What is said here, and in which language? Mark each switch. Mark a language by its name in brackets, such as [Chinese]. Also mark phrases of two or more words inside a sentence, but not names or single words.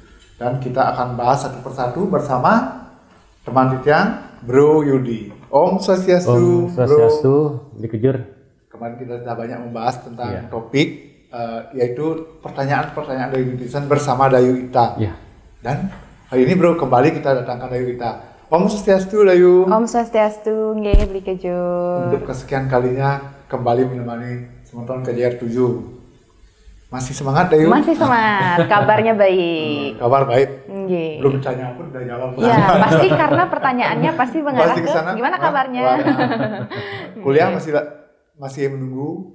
[Indonesian] Dan kita akan bahas satu persatu bersama teman Titiang, Bro Yudi. Om Swastiastu, Om Swastiastu, Dikejur. Kemarin kita sudah banyak membahas tentang topik yaitu pertanyaan-pertanyaan dari netizen bersama Dayu Ita. Dan hari ini Bro kembali kita datangkan Dayu Ita. Om Swastiastu, Dayu. Om Swastiastu, nggih Dikejur. Untuk kesekian kalinya kembali menemani sementara KJR 7. Masih semangat Dayu? Masih semangat, kabarnya baik. Kabar baik. Nggih. Belum ditanya pun udah jawab. Ya, pasti karena pertanyaannya pasti mengarah Pasti ke kesana. gimana kabarnya. Kuliah masih menunggu.